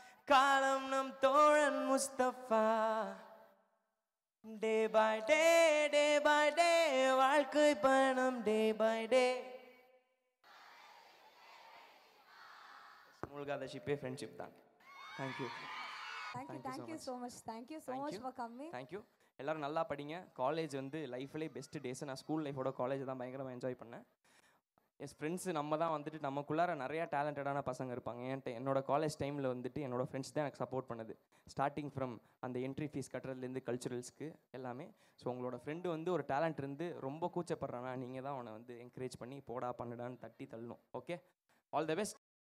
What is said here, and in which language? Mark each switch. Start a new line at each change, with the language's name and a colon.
Tamil: காலம் நம் தோழன் Mustafa.
English: Day by day, day by day,
Tamil: வாழ்க்கை பயணம்
English: day by day.
Tamil: மூழ்காத ஷிப்பே ஃப்ரெண்ட்ஷிப் தான். Thank you.
English: Thank you so much. Thank you so much for coming.
Tamil: Thank you. எல்லோரும் நல்லா படிங்க. காலேஜ் வந்து லைஃப்லேயே பெஸ்ட்டு டேஸ். நான் ஸ்கூல் லைஃபோட காலேஜ் தான் பயங்கரமாக என்ஜாய் பண்ணேன். எஸ் ஃப்ரெண்ட்ஸு நம்ம தான் வந்துட்டு நமக்குள்ளார நிறையா டேலண்டடான பசங்க இருப்பாங்க. என்னோட காலேஜ் டைமில் வந்துட்டு என்னோடய ஃப்ரெண்ட்ஸ் தான் எனக்கு சப்போர்ட் பண்ணுது.
English: starting from
Tamil: அந்த என்ட்ரி ஃபீஸ் கட்டுறதுலேருந்து கல்ச்சுரல்ஸ்க்கு எல்லாமே. ஸோ உங்களோட ஃப்ரெண்டு வந்து ஒரு டேலண்ட் இருந்து ரொம்ப கூச்சப்படுறானா நீங்கள் தான் அவனை வந்து என்கரேஜ் பண்ணி போடா பண்ணுடான்னு தட்டி தள்ளணும். Okay,
English: All the best.